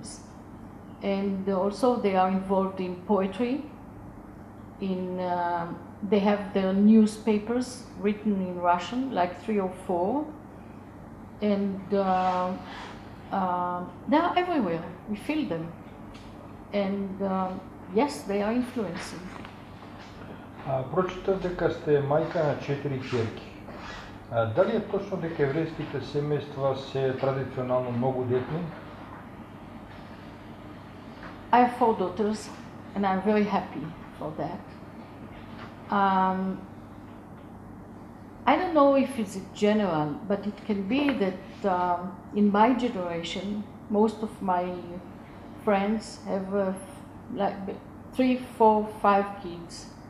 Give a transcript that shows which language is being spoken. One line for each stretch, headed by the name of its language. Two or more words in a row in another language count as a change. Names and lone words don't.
English: And also they are involved in poetry, they have their newspapers written in Russian, like 3 or 4, and they are everywhere, we feel them. And yes, they are influencing.
Macedonian: Прочитав дека сте мајка на 4 ќерки. Дали е точно дека еврејските семејства се традиционално многу детни?
English: I have 4 daughters and I'm very happy for that. I don't know if it's general, but it can be that in my generation, most of my friends have like 3, 4, 5 kids.